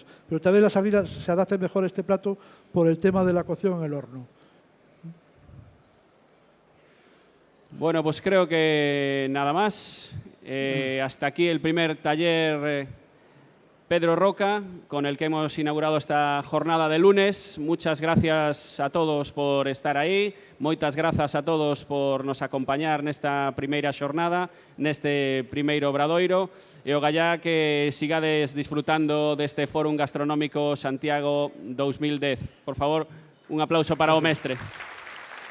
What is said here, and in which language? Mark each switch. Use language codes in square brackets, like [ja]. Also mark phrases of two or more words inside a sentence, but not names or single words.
[es] Pero tal vez la sardina se adapte mejor a este plato por el tema de la cocción en el horno. Bueno, pues creo que nada más. Hasta aquí el primer taller Pedro Roca, con el que hemos inaugurado esta jornada de lunes. Muchas gracias a todos por estar aí. [gl] Moitas grazas a todos por nos acompañar nesta primeira xornada, neste primeiro obradoiro. E o gallá que sigades disfrutando deste Fórum Gastronómico Santiago 2010. Por favor, un aplauso para o mestre.